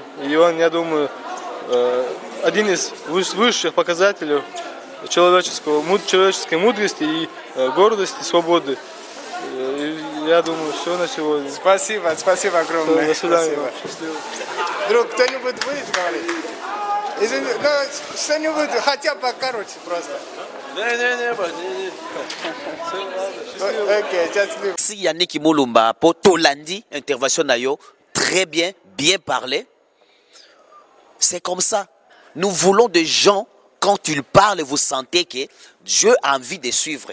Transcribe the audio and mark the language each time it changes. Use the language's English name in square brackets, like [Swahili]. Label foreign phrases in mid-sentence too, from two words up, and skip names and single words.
[Russian] И он, я думаю, один из высших показателей человеческой мудрости и гордости, свободы. И я думаю, все на сегодня. Спасибо, спасибо огромное. До свидания. Спасибо. Друг, кто-нибудь будет говорить? Ну, что-нибудь, хотя бы короче просто. [French] Si Yannick Mulumba, pour Tolandi, intervention nayo, très bien, bien parlé. C'est comme ça. Nous voulons des gens, quand ils parlent, vous sentez que Dieu a envie de suivre.